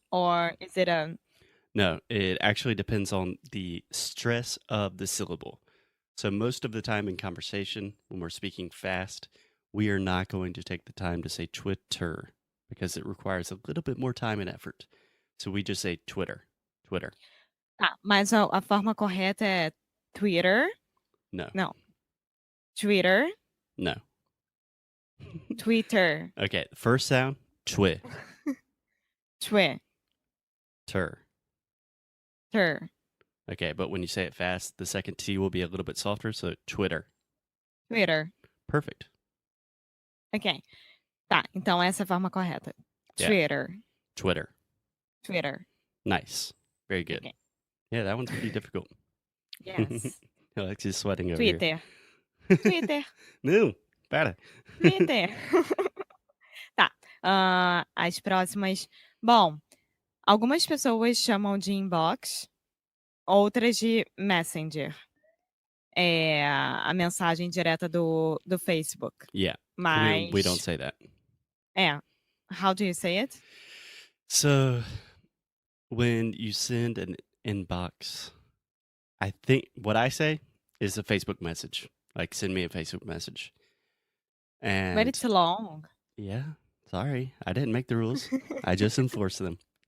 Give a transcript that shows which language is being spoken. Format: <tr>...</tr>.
<en>Or is it a... No, it actually depends on the stress of the syllable. So most of the time in conversation, when we're speaking fast, we are not going to take the time to say Twitter because it requires a little bit more time and effort. So we just say Twitter.</en> <pt>Tá, mas a forma correta é Twitter?</pt> <en>No. Twitter? No. Twitter. Okay, first sound, twi. Twi. Tur. Okay, but when you say it fast, the second T will be a little bit softer, so Twitter. Perfect.</en> <pt>Ok. Tá, então essa é a forma correta.</pt> <en>Yeah. Twitter. Nice. Very good. Okay. Yeah, that one's pretty difficult. Yes. Alexia's sweating over here. Twitter.</en> <pt>Não, para. Twitter. Tá, as próximas. Bom, algumas pessoas chamam de inbox, outras de messenger. É a mensagem direta do Facebook.</pt> <en>Yeah,</en> <pt>Mas...</pt> <en>we don't say that. How do you say it? So, when you send an inbox, I think what I say is a Facebook message. Like, send me a Facebook message. And But it's long. Yeah, sorry. I didn't make the rules. I just enforce them.</en>